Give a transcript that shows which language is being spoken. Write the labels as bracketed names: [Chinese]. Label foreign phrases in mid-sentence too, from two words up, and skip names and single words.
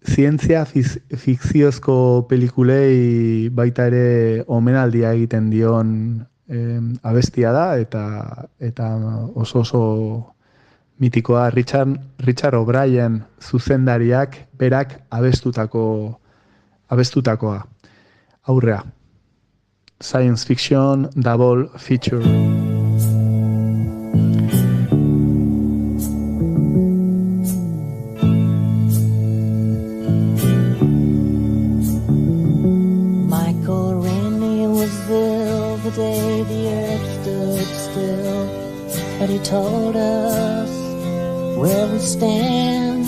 [Basque] zientzia fikziozko pelikulei baita ere omenaldia egiten dion abestia da, eta oso mitikoa Richard O'Brien zuzendariak berak abestutakoa. Aurrea. [English] Science fiction double feature. Michael Rennie was ill the day the earth stood still, but he told us where we stand.